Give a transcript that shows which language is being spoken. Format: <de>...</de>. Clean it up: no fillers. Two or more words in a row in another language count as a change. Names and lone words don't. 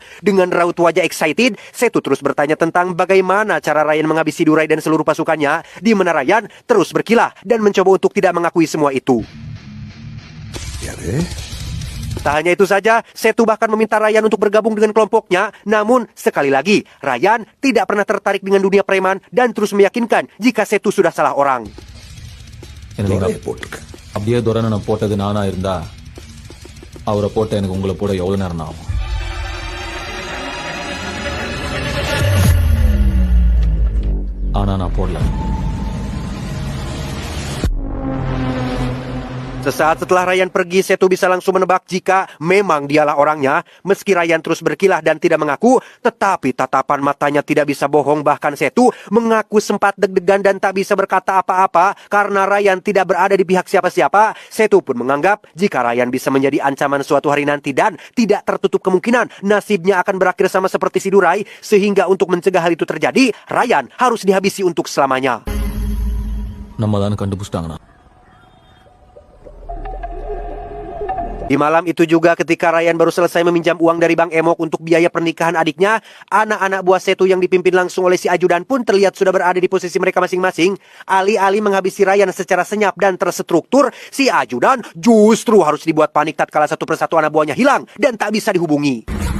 <id>Dengan raut wajah excited, Setu terus bertanya tentang bagaimana cara Ryan menghabisi Durai dan seluruh pasukannya, di mana Ryan terus berkilah dan mencoba untuk tidak mengakui semua itu. Tak hanya itu saja, Setu bahkan meminta Ryan untuk bergabung dengan kelompoknya. Namun, sekali lagi, Ryan tidak pernah tertarik dengan dunia preman dan terus meyakinkan jika Setu sudah salah orang.</id> <ta>அப்படியே துரனை நான் போட்டது நானா இருந்தா அவரை போட்ட எனக்கு உங்களை போட எவ்வளவு நேரம் ஆகும்? ஆனா நான் போடல.</ta> <id>Sesaat setelah Ryan pergi, Setu bisa langsung menebak jika memang dialah orangnya. Meski Ryan terus berkilah dan tidak mengaku, tetapi tatapan matanya tidak bisa bohong. Bahkan Setu mengaku sempat deg-degan dan tak bisa berkata apa-apa karena Ryan tidak berada di pihak siapa-siapa. Setu pun menganggap jika Ryan bisa menjadi ancaman suatu hari nanti dan tidak tertutup kemungkinan nasibnya akan berakhir sama seperti si Durai. Sehingga untuk mencegah hal itu terjadi, Ryan harus dihabisi untuk selamanya.</id> <ta>நம்ம தான் கண்டுபிடிச்சிட்டாங்கண்ணா.</ta> <id>Di malam itu juga ketika Ryan baru selesai meminjam uang dari Bang Emok untuk biaya pernikahan adiknya, anak-anak buah Setu yang dipimpin langsung oleh si ajudan pun terlihat sudah berada di posisi mereka masing-masing. Alih-alih menghabisi Ryan secara senyap dan terstruktur, si ajudan justru harus dibuat panik tatkala satu persatu anak buahnya hilang dan tak bisa dihubungi.</id>